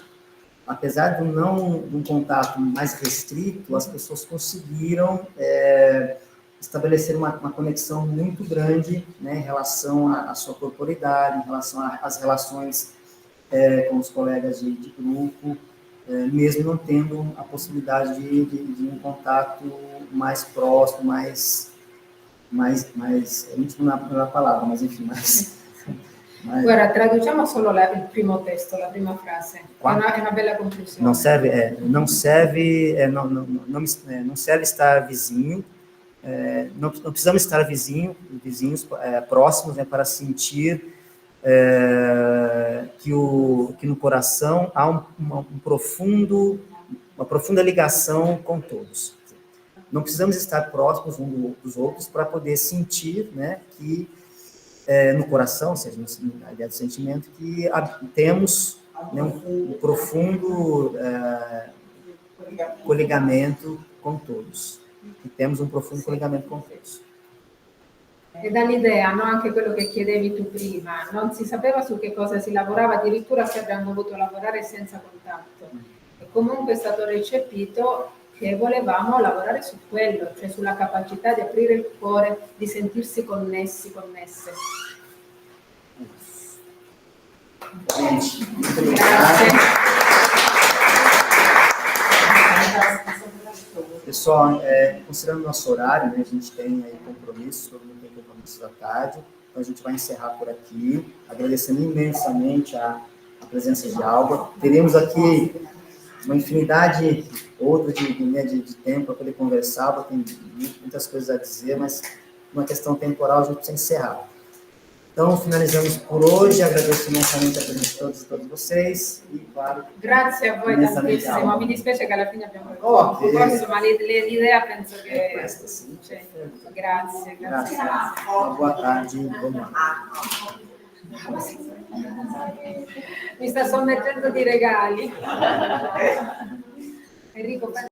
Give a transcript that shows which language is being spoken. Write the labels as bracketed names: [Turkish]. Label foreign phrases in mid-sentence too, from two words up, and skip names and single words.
[Portuguese] apesar de um contato mais restrito, as pessoas conseguiram estabelecer uma conexão muito grande, né, em relação à sua corporidade, em relação às relações com os colegas de grupo, mesmo não tendo a possibilidade de um contato mais próximo, mais íntimo não é a palavra, mas enfim, mais... [Italian] Guarda, traduciamo solo il primo testo, la prima frase. È una bella conclusione. [Portuguese] Não serve estar vizinho, não precisamos estar vizinhos próximos, né, para sentir que no coração há uma profunda ligação com todos. Não precisamos estar próximos uns dos outros para poder sentir, né, que no coração, ou seja, na ideia do sentimento, que temos, né, um profundo collegamento com todos. Que temos [Italian] un profondo collegamento con [Portuguese] todos. [Italian] E dall'idea, no, anche quello che chiedevi tu prima, non si sapeva su che cosa si lavorava, addirittura se abbiamo dovuto lavorare senza contatto. E comunque è stato recepito che volevamo lavorare su quello, cioè sulla capacità di aprire il cuore, di sentirsi connessi, connesse. Grazie. [Portuguese] Pessoal, considerando o nosso horário, né, a gente tem aí compromissos, todo mundo tem compromissos à tarde, então a gente vai encerrar por aqui, agradecendo imensamente a presença de Alba. Teremos aqui uma infinidade outra de tempo para poder conversar, tem muitas coisas a dizer, mas uma questão temporal a gente precisa encerrar. Então, finalizamos por hoje, agradeço imensamente a presença de todos e todas vocês, e claro... [Italian] Grazie a voi tantissimo, mi dispiace che alla fine abbiamo poco corso, ma l'idea penso che... Questa, sì. Grazie. [Portuguese] Uma boa tarde, bom ano. [Italian] Mi sta sommergendo di regali. Enrico,